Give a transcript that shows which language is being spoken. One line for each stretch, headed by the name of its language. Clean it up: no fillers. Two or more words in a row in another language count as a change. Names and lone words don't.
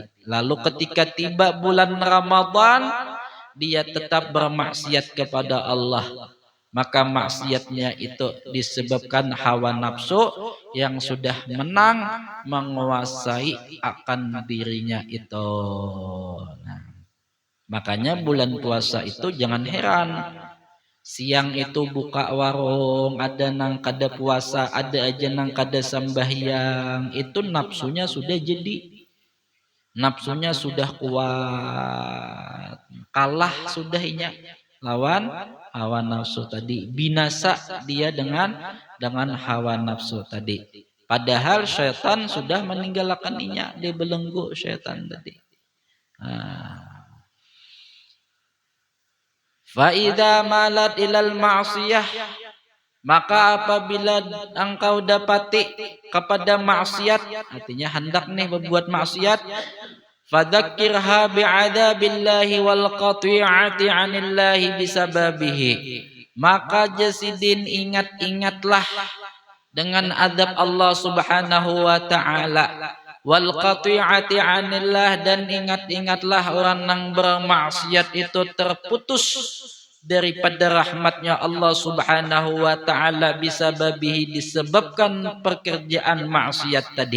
Indonesian: Lalu ketika tiba bulan Ramadan, dia tetap bermaksiat kepada Allah, maka maksiatnya itu disebabkan hawa nafsu yang sudah menang menguasai akan dirinya itu.
Banjar: Nah, makanya bulan puasa itu jangan heran, siang itu buka warung, ada nang kada puasa, ada aja nang kada sembahyang, itu nafsunya sudah jadi, nafsunya sudah kuat, kalah sudah inya lawan hawa nafsu tadi, binasa dia dengan hawa nafsu tadi. Padahal syaitan sudah meninggalkan inya, dia belenggu syaitan tadi.
Arabic: فإذا ملت إلى المعصية,
Indonesian: maka apabila engkau dapati kepada maksiat, artinya hendak nih berbuat maksiat,
Arabic: فاذكرها بعذاب الله والقطيعة عن الله بسببه,
Indonesian: maka jasidin ingat-ingatlah dengan azab Allah
Arabic: سبحانه وتعالى والقطيعة عن الله,
Indonesian: dan ingat-ingatlah orang yang bermaksiat itu terputus daripada rahmatnya Allah
Arabic: سبحانه وتعالى بسببه,
Indonesian: disebabkan pekerjaan maksiat tadi.